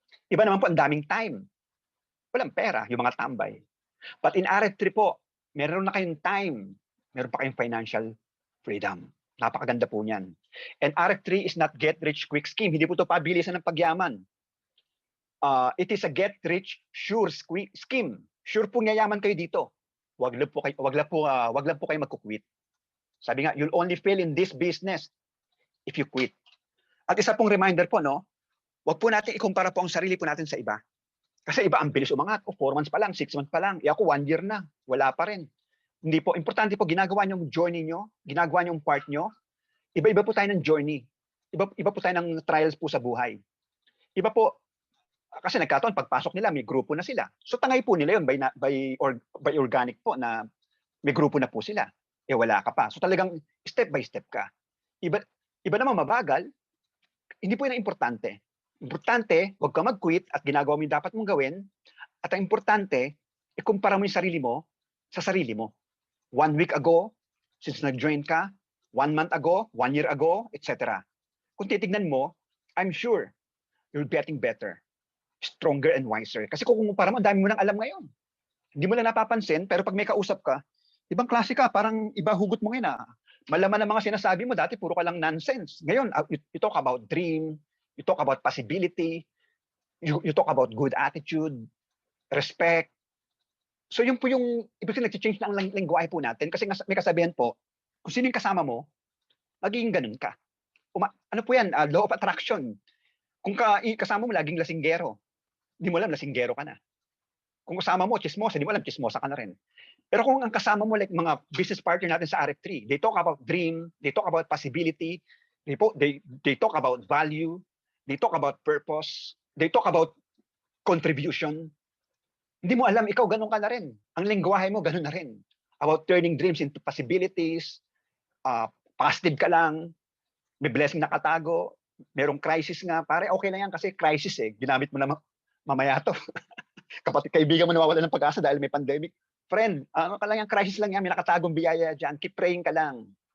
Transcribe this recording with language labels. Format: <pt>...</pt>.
<tl>Iba naman po ang daming time. Walang pera, yung mga tambay. But in RF3 po, meron na kayong time. Meron pa kayong financial freedom. Napakaganda po niyan.</tl> <en>And RF3 is not get rich quick scheme.</en> <tl>Hindi po ito pabilisan ng pagyaman.</tl> <en>It is a get rich sure scheme.</en> <tl>Sure po yayaman kayo dito. Wag lang po kayo magkukwit. Sabi nga,</tl> <en>you'll only fail in this business if you quit.</en> <tl>At isa pong reminder po, no? Wag po natin ikumpara po ang sarili po natin sa iba. Kasi iba ang bilis umangat. 4 months pa lang, 6 months pa lang. Ako 1 year na. Wala pa rin. Hindi po. Importante po, ginagawa niyo yung journey niyo. Ginagawa niyo yung part niyo. Iba-iba po tayo ng journey. Iba po tayo ng trials po sa buhay. Iba po, kasi nagkataon, pagpasok nila, may grupo na sila. So tangay po nila yun by organic po na may grupo na po sila. Eh wala ka pa. So talagang step by step ka. Iba naman mabagal. Hindi po yun ang importante. Importante, huwag ka mag-quit at ginagawa mo yung dapat mong gawin. At ang importante, ikumpara mo yung sarili mo sa sarili mo. 1 week ago, since nag-join ka, 1 month ago, 1 year ago, etc. Kung titignan mo,</tl> <en>I'm sure you're getting better, stronger and wiser.</en> <tl>Kasi kung kumpara mo, ang dami mo nang alam ngayon. Hindi mo lang napapansin, pero pag may kausap ka, ibang klase ka, parang iba hugot mo ngayon. Malaman ang mga sinasabi mo, dati puro ka lang nonsense.</tl> <en>Ngayon, you talk about dream, you talk about possibility, you talk about good attitude, respect.</en> <tl>So yun po yung, ibig sabihin nag-change na ang lengguwahe po natin kasi may kasabihan po, kung sino yung kasama mo, magiging ganun ka. Ano po yan, law of attraction. Kung kasama mo laging lasinggero, hindi mo alam lasinggero ka na. Kung kasama mo chismosa, hindi mo alam chismosa ka na rin. Pero kung ang kasama mo like mga business partner natin sa RF3,</tl> <en>they talk about dream, they talk about possibility, they talk about value, they talk about purpose, they talk about contribution.</en> <tl>Hindi mo alam, ikaw ganun ka na rin. Ang lengguwahe mo, ganun na rin. About turning dreams into possibilities, positive ka lang, may blessing nakatago, merong crisis nga. Pare, okay lang yan kasi crisis eh. Ginamit mo na mamaya to. Kapatid, kaibigan mo nawawala ng pag-asa dahil may pandemic. Friend, ano ka lang yan, crisis lang yan, may nakatagong biyaya dyan.</tl> <en>Keep praying</en> <tl>ka lang.</tl>